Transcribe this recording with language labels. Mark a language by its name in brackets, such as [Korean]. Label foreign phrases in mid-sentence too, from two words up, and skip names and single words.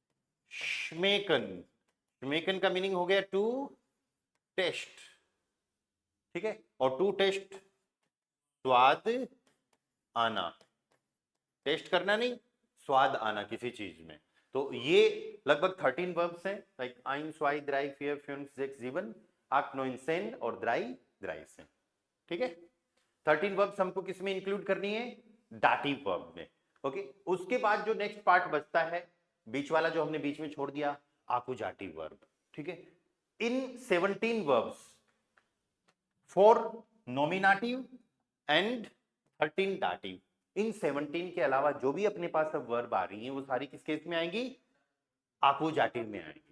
[Hindi] श्मेकन, श्मेकन का मीनिंग हो गया [English] to taste, [Hindi] ठीक है, और [English] to taste, [Hindi] स्वाद आना, टेस्ट करना नहीं, स्वाद आना किसी चीज में। तो ये लगभग 13 वर्ब्स हैं, लाइक [German] ein, zwei, drei, vier, fünf, sechs, sieben, [Hindi] 8, 9, 10 और 3, 13। ठीक है, 13 वर्ब्स हमको किस में इंक्लूड करनी है, डाटिव वर्ब में। ओके, उसके बाद जो [English] next part [Hindi] बचता है, बीच वाला जो हमने बीच में छोड़ दिया, आकुजाटिव वर्ब। ठीक है, इन 17 वर्ब्स, 4 नॉमिनेटिव एंड 13 डाटिव, इन 17 के अलावा जो भी अपने पास अब वर्ब आ रही हैं वो सारी किस केस में आएंगी, आकुजाटिव में आएंगी।